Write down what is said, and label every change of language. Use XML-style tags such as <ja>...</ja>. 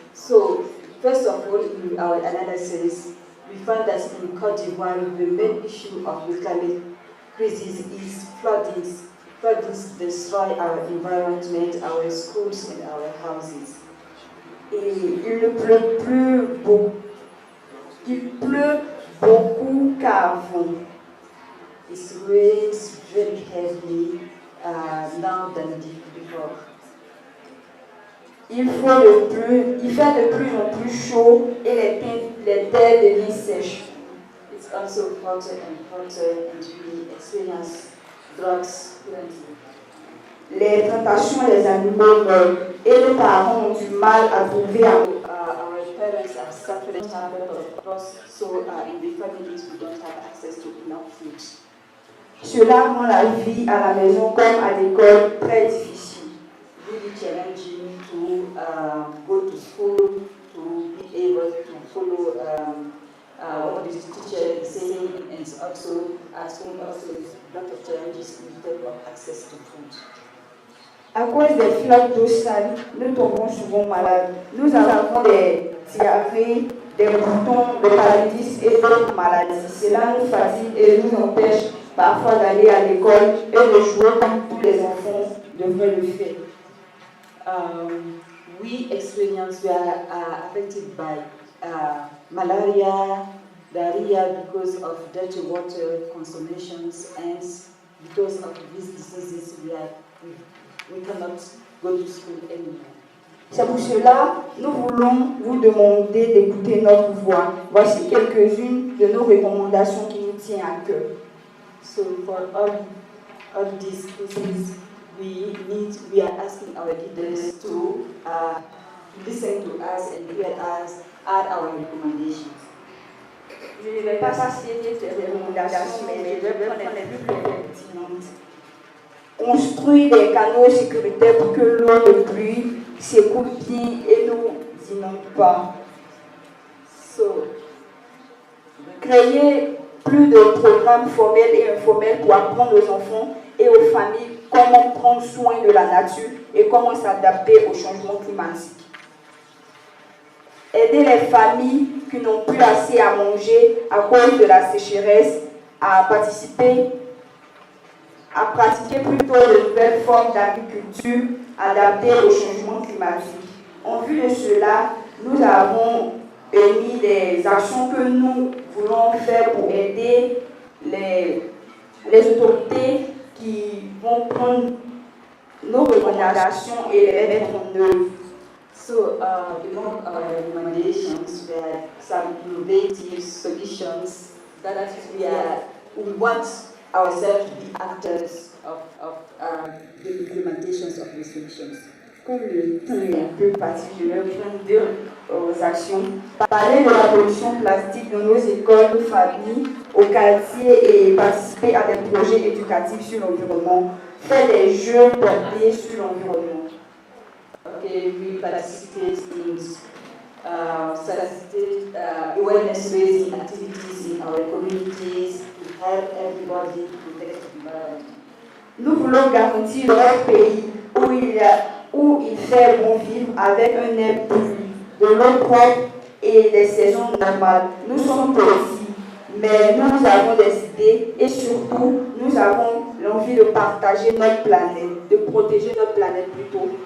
<en>So, first of all, in our analysis, we found that in Côte d'Ivoire, the main issue of the climate crisis is floodings. Floodings destroy our environment, our schools, and our houses.</en> <fr>Et il ne pleut plus beaucoup. Il pleut beaucoup qu'avant.</fr> <en>It rains very heavily now than before.</en> <fr>Il fait de plus en plus chaud et les terres deviennent sèches.</fr> <en>It's also hotter and we experience droughts plenty.</en> <fr>Les plantations, les animaux meurent et les parents ont du mal à trouver</fr> <en>our parents are suffering of loss, so in the families we don't have access to enough food.</en> <fr>Cela rend la vie à la maison comme à l'école très difficile.</fr> <en>Really challenging to go to school, to be able to follow what the teacher is saying, and also at home also a lot of challenges in terms of access to food.</en> <fr>À cause des flaques d'eau sale, nous tombons souvent malades. Nous avons des diarrhées, des boutons, des paralyses et d'autres maladies. Cela nous fatigue et nous empêche parfois d'aller à l'école et de jouer comme tous les enfants devraient le faire.</fr> <en>We are affected by malaria, diarrhea because of dirty water consumptions, and because of these diseases we cannot go to school anymore.</en> <fr>C'est pour cela nous voulons vous demander d'écouter notre voix. Voici quelques-unes de nos recommandations qui nous tiennent à cœur.</fr> <en>So for all these reasons, we are asking our leaders to listen to us and hear us, add our recommendations.</en> <fr>Je ne vais pas citer ces recommandations, mais je vais prendre les plus pertinentes. Construire des canaux sécuritaires pour que l'eau de pluie s'écoule bien et nous inonde pas. So, créer plus de programmes formels et informels pour apprendre aux enfants et aux familles comment prendre soin de la nature et comment s'adapter au changement climatique. Aider les familles qui n'ont plus assez à manger à cause de la sécheresse à pratiquer plutôt de nouvelles formes d'agriculture adaptées au changement climatique. En vue de cela, nous avons émis des actions que nous voulons faire pour aider les autorités qui vont prendre nos recommandations et les mettre en œuvre.</fr> <en>So, among our recommendations were some innovative solutions that we want ourselves to be actors of the implementations of these solutions.</en> <fr>Comme le temps est un peu parti, je vais prendre deux actions. Parler de la pollution plastique dans nos écoles, nos familles, au quartier et participer à des projets éducatifs sur l'environnement. Faire des jeux portés sur l'environnement.</fr> <en>Okay, we participate in facilitate awareness-raising activities in our communities to help everybody protect the environment.</en> <fr>Nous voulons garantir notre pays où il fait bon vivre avec un air pur, de l'eau propre et des saisons normales. Nous sommes petits, mais nous avons des idées et surtout nous avons l'envie de partager notre planète, de protéger notre planète plutôt.</fr>